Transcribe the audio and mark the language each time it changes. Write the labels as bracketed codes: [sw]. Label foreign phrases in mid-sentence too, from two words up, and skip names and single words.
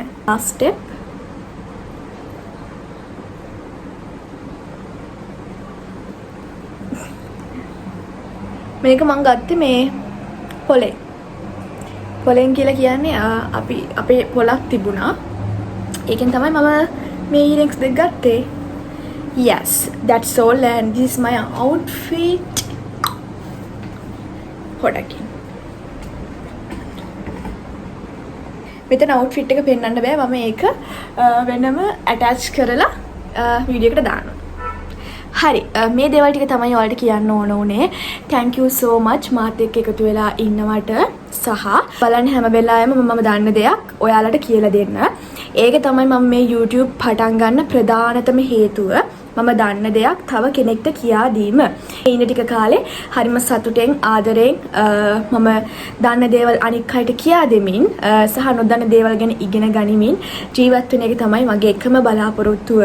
[si] last step මේක මං ගත්තේ මේ පොලෙන් කියලා කියන්නේ අපි අපේ පොලක් තිබුණා. ඒකෙන් තමයි මම මේ earrings දෙක ගත්තේ. [en] yes, that's all and this is my outfit. [si] හොඩකින් මෙතන outfit එක පෙන්වන්න බෑ. මම ඒක වෙනම attach කරලා වීඩියෝ එකට දානවා. හරි මේ දේවල් ටික තමයි ඔයාලට කියන්න ඕන උනේ. [en] thank you so much [si] මාත් එක්ක එකතු වෙලා ඉන්නවට සහ බලන්න හැම වෙලාවෙම මම දන්න දෙයක් ඔයාලට කියලා දෙන්න. ඒක තමයි මම මේ YouTube පටන් ගන්න ප්‍රධානතම හේතුව. මම දන්න දෙයක් තව කෙනෙක්ට කියා දීම. ඉන්න ටික කාලේ හරිම සතුටෙන් ආදරෙන් මම දන්න දේවල් අනික් අයට කියා දෙමින් සහ නොදන්න දේවල් ගැන ඉගෙන ගනිමින් ජීවත් වෙන එක තමයි මගේ එකම බලාපොරොත්තුව.